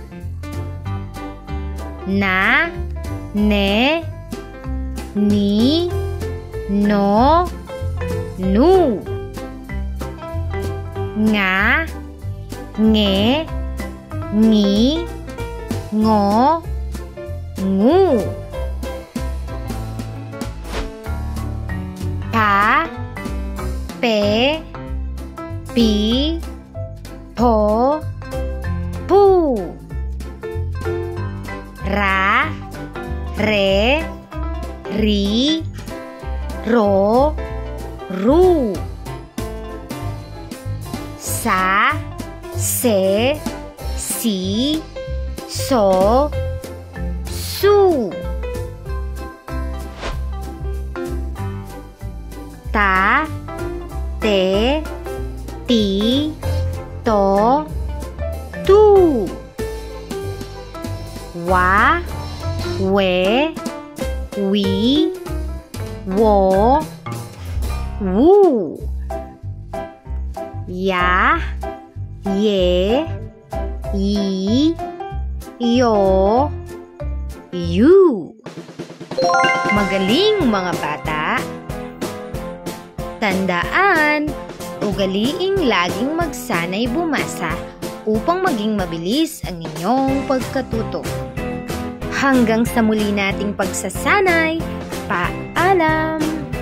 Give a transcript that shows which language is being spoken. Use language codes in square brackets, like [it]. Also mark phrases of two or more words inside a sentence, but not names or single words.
[tl] Na, ne, ni, no, nu. Nga, nge, ngi, ngo, ngu. Pa, pe, pi, po, pu. Ra, re, ri, ro, ru. Sa, se, si, so, su. Ta, te, ti, to, tu. Wa, we, wi, wo, wu. Ya, ye, yi, yo, yu. Magaling mga bata! Tandaan, ugaliing laging magsanay bumasa upang maging mabilis ang inyong pagkatuto. Hanggang sa muli nating pagsasanay, paalam!